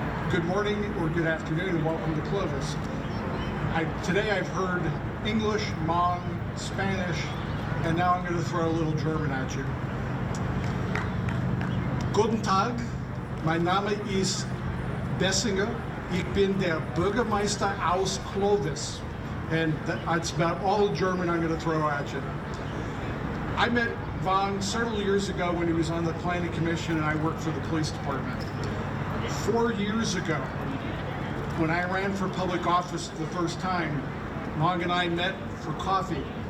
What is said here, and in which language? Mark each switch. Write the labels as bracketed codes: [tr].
[en] Good morning or good afternoon and welcome to Clovis. Today I've heard English, Hmong, Spanish, and now I'm going to throw a little German at you. [de] Guten Tag, mein Name ist Bessinger. Ich bin der Bürgermeister aus Clovis. [en] And that's about all the German I'm going to throw at you. I met Vong several years ago when he was on the Planning Commission and I worked for the police department. 4 years ago, when I ran for public office the first time, Vong and I met for coffee.